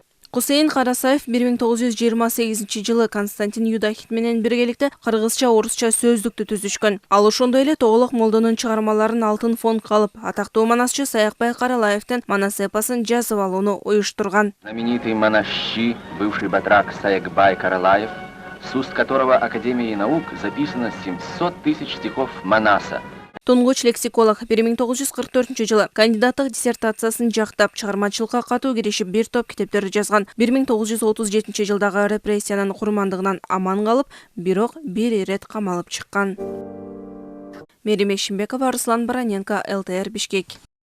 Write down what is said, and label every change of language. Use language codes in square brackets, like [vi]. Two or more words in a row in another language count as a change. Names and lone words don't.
[ky] Хусейин Карасаев 1928 жылы Константин Юдахит менен биргеликте кыргызча-орусча сөздүктү түзүшкөн. Ал ошондой эле Тоголок молдонун чыгармаларын алтын фондко алып, атактуу манасчы Саякбай Каралаевдин манас эпосун жазып алууну уюштурган. [ru] Знаменитый монасчи, бывший батрак Саякбай Каралаев, с уст которого Академией наук записано 700 тысяч стихов Манаса. [ky] Туңгуч лексиколог 1944 жылы кандидаттык диссертациясын жактап, чыгармачылыкка катуу киришип бир топ китептерди жазган. 1937 жылдагы репрессиянын курмандыгынан аман калып, бирок бир ирет камалып чыккан. Мерим Ешимбекова, Руслан Бараненко, ЛТР, Бишкек.